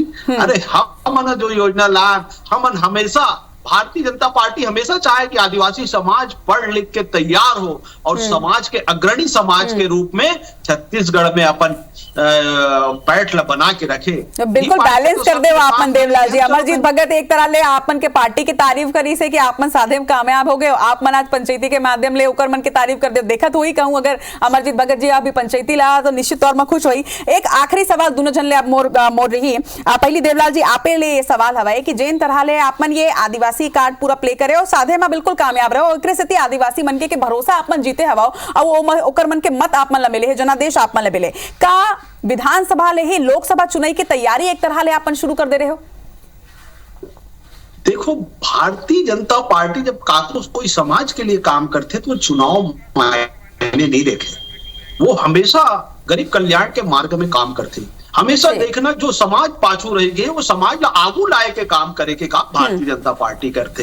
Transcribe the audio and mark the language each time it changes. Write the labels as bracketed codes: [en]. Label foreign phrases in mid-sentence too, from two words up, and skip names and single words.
[hne] अरे हम जो योजना लाए, हम हमेशा भारतीय जनता पार्टी हमेशा चाहे कि आदिवासी समाज पढ़ लिख के तैयार हो और समाज के अग्रणी समाज के रूप में छत्तीसगढ़ में अपन पैठ बना के रखे। बिल्कुल बैलेंस कर दे आपन देवलाल जी। अमरजीत भगत एक तरह ले आपन के पार्टी की तारीफ करी से कि आप मन साधे में कामयाब हो गए, आप मन आज पंचायती के माध्यम ले ओकर मन की तारीफ कर दे। देखा तो ही कहूं अगर अमरजीत भगत जी अभी पंचायती ला तो निश्चित तौर में खुश हुई। एक आखिरी सवाल दोनों जन ले आप मोर रही पहली देवलाल जी आपे ले ये सवाल हवाए कि जेन तरह ले आप मन ये आदिवासी कार्ड पूरा प्ले करे और साधे में बिल्कुल कामयाब रहे और से आदिवासी मन के भरोसा आप मन जीते हवा और ओकर मन के मत आप मन ला मिले है, जनादेश आप मन ला मिले का विधानसभा ले ही लोकसभा चुनाव की तैयारी एक तरह ले अपन शुरू कर दे रहे हो? देखो भारतीय जनता पार्टी जब कोई समाज के लिए काम करते तो चुनाव मायने नहीं देखे, वो हमेशा गरीब कल्याण के मार्ग में काम करते। हमेशा देखना जो समाज पाछू रह गए वो समाज आगू लाए के काम करे के काम भारतीय जनता पार्टी करते।